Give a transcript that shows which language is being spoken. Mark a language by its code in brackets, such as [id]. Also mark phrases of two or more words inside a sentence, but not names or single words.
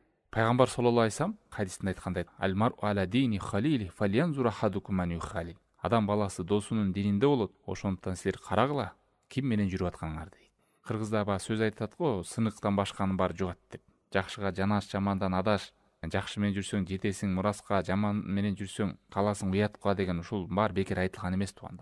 [ky] Пайгамбар [ar] صلى الله عليه وسلم [ky] хадисинде айткандай: [ar] "المرء على دين خليله فلينظر أحدكم من يخالل." [ky] Адам баласы досунун дининде болот, ошондуктан силер карагыла ким менен жүрүп атканыңар дейт. Кыргызда баягы сөз айтат го, сыныктан башканын баары жугат деп. Жакшыга жанаш, жамандан адаш. Жакшы менен жүрсөң жетесиң мураска, жаман менен жүрсөң каласың уятка деген ушул баары бекер айтылган эмес туугандар.